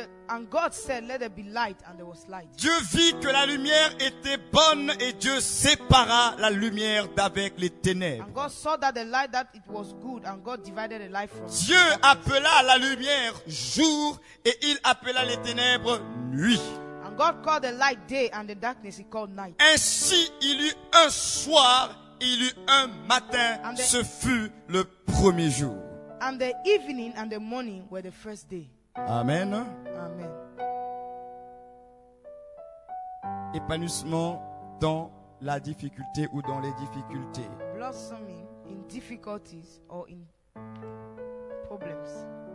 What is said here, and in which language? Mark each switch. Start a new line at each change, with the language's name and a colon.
English: And God said, let there be light, and there was light.
French: Dieu vit que la lumière était bonne et Dieu sépara la lumière d'avec les ténèbres.
English: And God saw that the light, that it was good, and God divided the light from
French: Dieu appela la lumière jour et il appela les ténèbres nuit.
English: And God called the light day, and the darkness he called night.
French: Ainsi il eut un soir, il eut un matin, ce fut le premier jour.
English: And the evening and the morning were the first day. Amen. Amen.
French: Épanouissement dans la difficulté ou dans les difficultés.
English: Blossoming in difficulties or in problems.